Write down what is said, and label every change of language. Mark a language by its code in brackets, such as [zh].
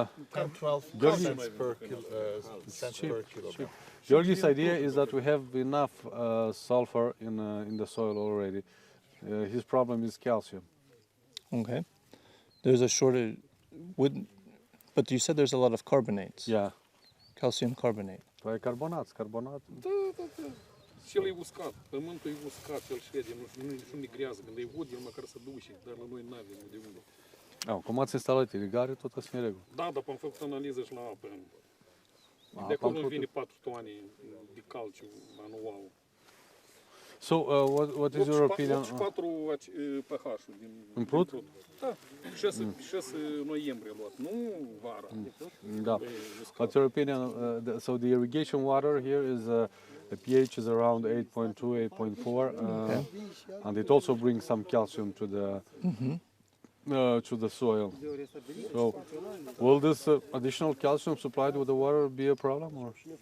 [en] 10-12 cents per cents per kilogram. Georgie's idea is that we have enough sulfur in the soil already. His problem is calcium. Okay. There's a shortage. But you said there's a lot of carbonates. Yeah. Calcium carbonate. [ro] Păi carbonat. Da. Și el e uscat, pământul e uscat, el șede, nu migrează. Când e ud, el măcar să duce, dar la noi n-avem de unde. Cum ați instalat irigare, tot asta e în regulă. Da, dar am făcut analiză și la apă. De acolo îmi vine 4 toane de calciu anual. [en] So, what is your opinion? [ro] 84 pH-ul din Prut? Da, 6 noiembrie luat, nu vara. [en] Da. What's your opinion? So the irrigation water here is the pH is around 8.2, 8.4, and it also brings some calcium to the soil. So, will this additional calcium supplied with the water be a problem, or?